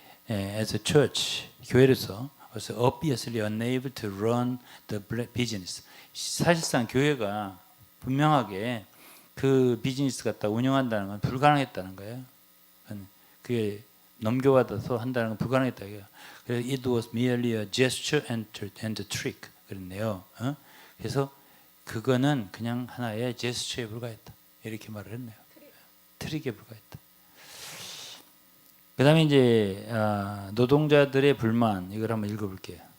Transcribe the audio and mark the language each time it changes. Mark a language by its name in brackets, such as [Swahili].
[English] As a church, [Korean] 교회로서 [English] was obviously unable to run the business. [Korean] 사실상 교회가 분명하게 그 비즈니스 갖다 운영한다는 건 불가능했다는 거예요. 그게 넘겨받아서 한다는 건 불가능했다. 그래서 [English] it was merely a gesture and a trick [Korean] 그랬네요. 그래서 그거는 그냥 하나의 제스처에 불과했다. 이렇게 말을 했네요. 트릭에 불과했다. 그 다음에 이제 노동자들의 불만 이걸 한번 읽어볼게요.